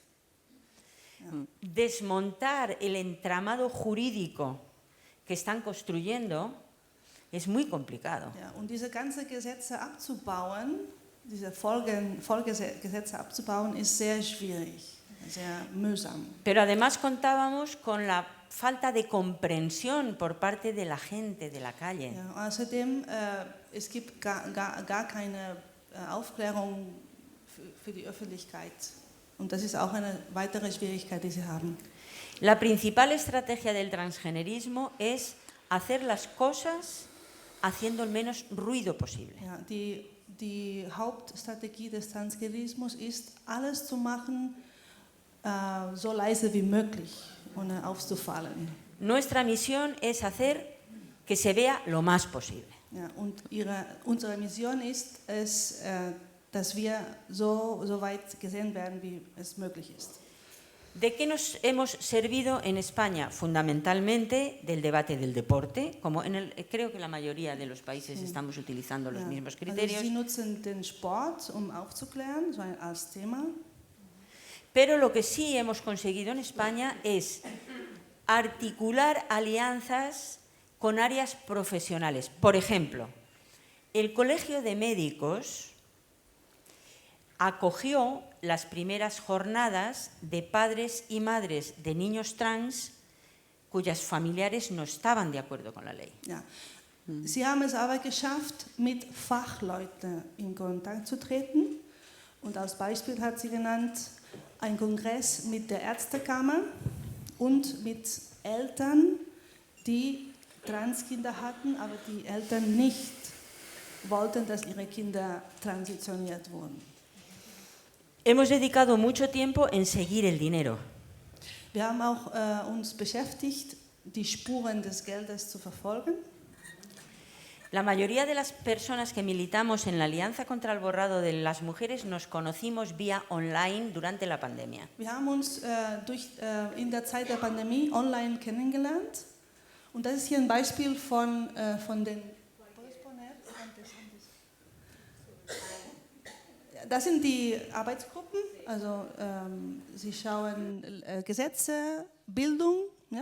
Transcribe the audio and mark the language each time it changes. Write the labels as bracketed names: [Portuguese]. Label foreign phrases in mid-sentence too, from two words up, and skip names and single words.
[Spanish] Desmontar el entramado jurídico que están construyendo es muy complicado. [German] Ja, und diese ganzen Gesetze abzubauen, diese Folgegesetze abzubauen, ist sehr schwierig, sehr mühsam. [Spanish] Pero además contábamos con la falta de comprensión por parte de la gente de la calle. [German] Ja, außerdem, es gibt gar keine Aufklärung für die Öffentlichkeit. Und das ist auch eine weitere Schwierigkeit, die sie haben. [Spanish] La principal estrategia del transgenerismo es hacer las cosas haciendo el menos ruido posible. [German] Ja, die Hauptstrategie des Transgenerismus ist, alles zu machen, so leise wie möglich, ohne aufzufallen. [Spanish] Nuestra misión es hacer que se vea lo más posible. [German] Ja, und unsere Mission ist es, dass wir so weit gesehen werden, wie es möglich ist. [Spanish] ¿De qué nos hemos servido en España? Fundamentalmente del debate del deporte, como creo que la mayoría de los países estamos utilizando los mismos criterios. [German] Also Sie nutzen den Sport, aufzuklären, so als Thema. [Spanish] Pero lo que sí hemos conseguido en España es articular alianzas con áreas profesionales. Por ejemplo, el Colegio de Médicos acogió las primeras jornadas de padres y madres de niños trans cuyas familiares no estaban de acuerdo con la ley. [German] Ja. Sie haben es aber geschafft, mit Fachleuten in Kontakt zu treten. Und als Beispiel hat sie genannt, ein Kongress mit der Ärztekammer und mit Eltern, die Transkinder hatten, aber die Eltern nicht wollten, dass ihre Kinder transitioniert wurden. [Spanish] Hemos dedicado mucho tiempo en seguir el dinero. [German] Wir haben auch uns beschäftigt, die Spuren des Geldes zu verfolgen. [Spanish] La mayoría de las personas que militamos en la Alianza contra el Borrado de las Mujeres nos conocimos vía online durante la pandemia. [German] Wir haben uns in der Zeit der Pandemie online kennengelernt. Und das ist hier ein Beispiel von den... Das sind die Arbeitsgruppen, also sie schauen Gesetze, Bildung, ja?